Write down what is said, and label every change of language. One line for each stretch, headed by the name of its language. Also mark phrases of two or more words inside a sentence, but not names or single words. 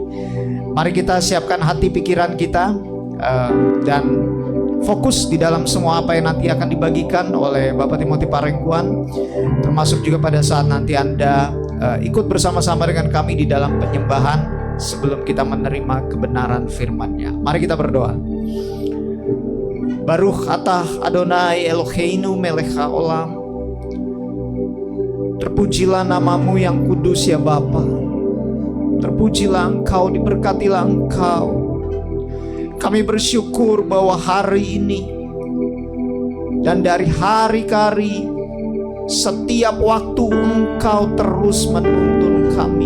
Indonesian: Mari kita siapkan hati pikiran kita dan fokus di dalam semua apa yang nanti akan dibagikan oleh Bapak Timothy Parengkuan, termasuk juga pada saat nanti Anda ikut bersama-sama dengan kami di dalam penyembahan sebelum kita menerima kebenaran firman-Nya. Mari kita berdoa.
Hebrew: ברוך אתה אדוני אלוהינו מלך העולם.
Indonesian: Terpujilah namamu yang kudus ya Bapa. Terpujilah Engkau, diberkatilah Engkau. Kami bersyukur bahwa hari ini dan dari hari ke hari, setiap waktu Engkau terus menuntun kami.